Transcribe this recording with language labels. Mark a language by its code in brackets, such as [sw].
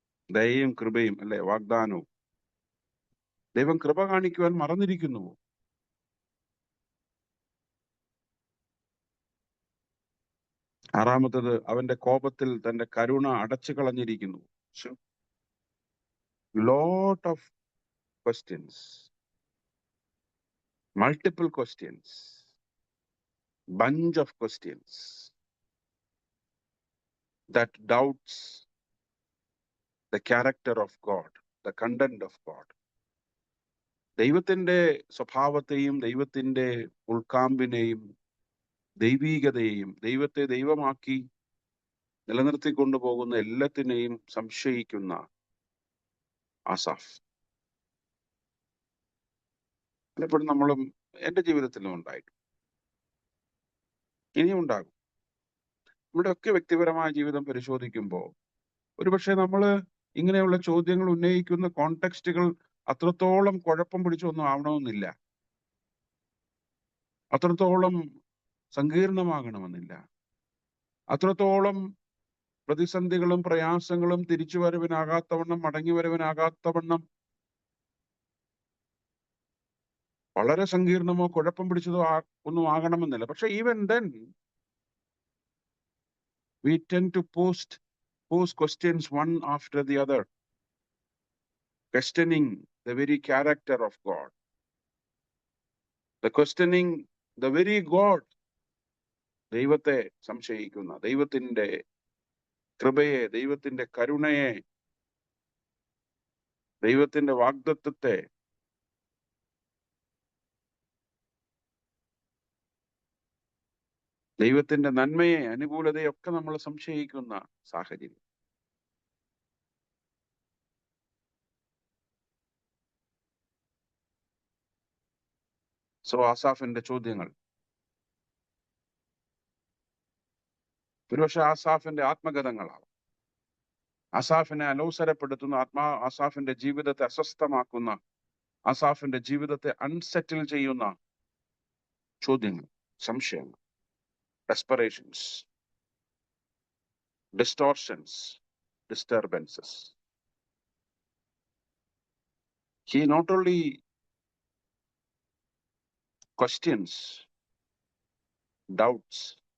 [ml] ദയയും കൃപയും, അല്ലെ, വാഗ്ദാനവും. ദൈവം കൃപ കാണിക്കുവാൻ മറന്നിരിക്കുന്നു. 6ാമത്തത്, അവന്റെ കോപത്തിൽ തന്റെ കരുണ അടച്ചു കളഞ്ഞിരിക്കുന്നു. [en] Lot of questions, multiple questions, bunch of questions that doubts the character of God, the content of God. [ml] ദൈവത്തിന്റെ സ്വഭാവത്തെയും ദൈവത്തിന്റെ ഉൾക്കാമ്പിനെയും ദൈവീകതയെയും ദൈവത്തെ ദൈവമാക്കി നിലനിർത്തിക്കൊണ്ടു പോകുന്ന എല്ലാത്തിനെയും സംശയിക്കുന്ന ആസാഫ്. പലപ്പോഴും നമ്മളും എൻ്റെ ജീവിതത്തിലും ഉണ്ടായിട്ടു, ഇനിയും ഉണ്ടാകും. നമ്മുടെയൊക്കെ വ്യക്തിപരമായ ജീവിതം പരിശോധിക്കുമ്പോൾ ഒരുപക്ഷെ നമ്മൾ ഇങ്ങനെയുള്ള ചോദ്യങ്ങൾ ഉന്നയിക്കുന്ന കോണ്ടെക്സ്റ്റുകൾ അത്രത്തോളം കുഴപ്പം പിടിച്ചൊന്നും ആവണമെന്നില്ല, അത്രത്തോളം സങ്കീർണമാകണമെന്നില്ല, അത്രത്തോളം പ്രതിസന്ധികളും പ്രയാസങ്ങളും തിരിച്ചുവരവിനാകാത്തവണ്ണം മടങ്ങിവരവിനാകാത്തവണ്ണം വളരെ സങ്കീർണമോ കുഴപ്പം പിടിച്ചതോ ഒന്നും ആകണമെന്നില്ല. പക്ഷെ [en] Even then we tend to pose questions one after the other, questioning the very character of God, the questioning the very God. [ml] ദൈവത്തെ സംശയിക്കുന്ന, ദൈവത്തിന്റെ കൃപയെ, ദൈവത്തിന്റെ കരുണയെ, ദൈവത്തിന്റെ വാഗ്ദത്തത്തെ, ദൈവത്തിന്റെ നന്മയെ, അനുകൂലതയൊക്കെ നമ്മൾ സംശയിക്കുന്ന സാഹചര്യം. സോ ആസാഫിന്റെ ചോദ്യങ്ങൾ ഒരുപക്ഷെ ആസാഫിന്റെ ആത്മഗതങ്ങളാവും, ആസാഫിനെ അലോസരപ്പെടുത്തുന്ന, ആസാഫിന്റെ ജീവിതത്തെ അസ്വസ്ഥമാക്കുന്ന, ആസാഫിന്റെ ജീവിതത്തെ അൺസെറ്റിൽ ചെയ്യുന്ന ചോദ്യങ്ങൾ, സംശയങ്ങൾ, ഡെസ്പറേഷൻസ്, distortions, disturbances. [en] He not only questions, doubts.